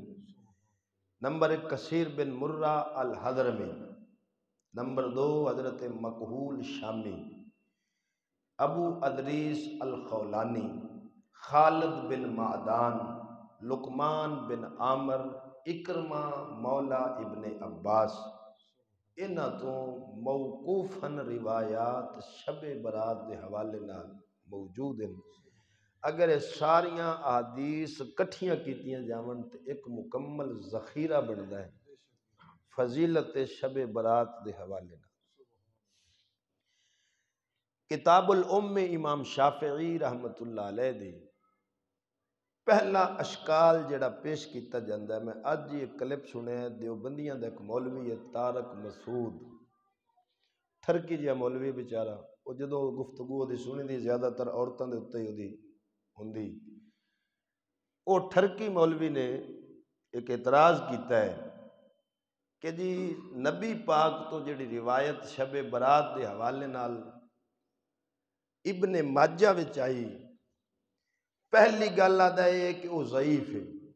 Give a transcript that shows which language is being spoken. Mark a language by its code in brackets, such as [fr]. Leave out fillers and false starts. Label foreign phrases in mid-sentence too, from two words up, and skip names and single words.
[pa] نمبر 1 کثیر بن مرہ الحضرمی، نمبر 2 حضرت مقہول شامی، ابو ادریس الخولانی، خالد بن معدان، لقمان بن عامر، اکرمہ مولا ابن عباس، انہاں تو موقوفاً روایات شب برات دے حوالے نال موجود ہیں۔ اگر ساریاں احادیث کٹھیاں کیتیاں جاون تے ایک مکمل ذخیرہ بندا ہے فضیلت شب برات دے حوالے نال۔ کتاب الام امام شافعی رحمت اللہ علیہ دی پہلا اشکال جڑا پیش کیتا جاندہ ہے، میں آج یہ کلپ سنے دیوبندیاں دا ایک مولوی ہے طارق مسعود، تھرکی جہا مولوی بیچارہ، وہ جدو گفتگو دی سنی دی زیادہ تر عورتوں دے اتے ہی ہوندی، وہ تھرکی مولوی نے ایک اعتراض کیتا ہے کہ جی نبی پاک تو جڑی روایت شب برات دے حوالے نال ابن ماجہ وچ آئی، پہلی گل آدھا ہے کہ وہ ضعیف ہے۔